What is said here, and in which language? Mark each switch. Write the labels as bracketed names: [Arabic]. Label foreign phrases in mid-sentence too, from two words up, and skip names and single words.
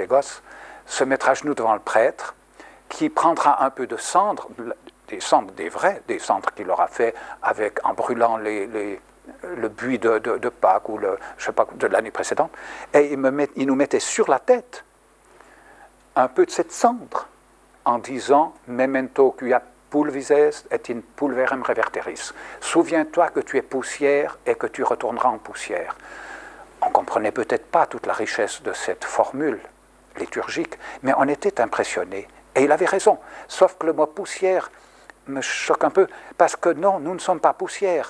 [French] gosse, se mettre à genoux devant le prêtre, qui prendra un peu de cendres, des cendres des vrais, des cendres qu'il aura fait en brûlant le buis de Pâques ou je sais pas, de l'année précédente, et il nous mettait sur la tête un peu de cette cendre, en disant « [Latin] Memento quia pulvis est et in pulverem reverteris ». [French] Souviens-toi que tu es poussière et que tu retourneras en poussière. On ne comprenait peut-être pas toute la richesse de cette formule liturgique, mais on était impressionnés. Et il avait raison, sauf que le mot poussière me choque un peu, parce que non, nous ne sommes pas poussière.